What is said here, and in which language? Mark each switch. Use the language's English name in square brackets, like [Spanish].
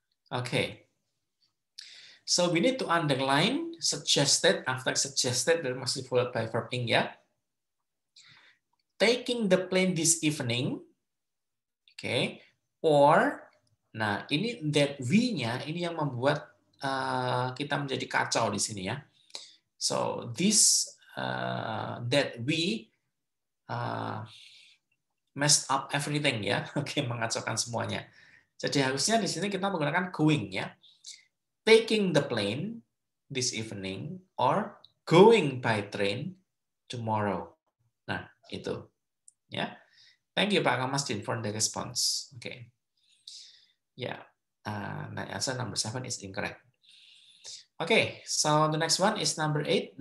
[English] Okay. So we need to underline suggested. After suggested, there must be followed by verb ing, ya. Taking the plane this evening. Okay. [Indonesian] Or, nah ini [English] that we- [Indonesian] nya, ini yang membuat kita menjadi kacau di sini, ya. [English] So this that we messed up everything, ya. [Indonesian] Oke, mengacaukan semuanya. Jadi harusnya di sini kita menggunakan going, ya. [English] Taking the plane this evening or going by train tomorrow. [Indonesian] Nah, itu, ya. [English] Thank you Pak Kamasdin for the response. Okay. Yeah. The answer number 7 is incorrect. Okay, so the next one is number 8.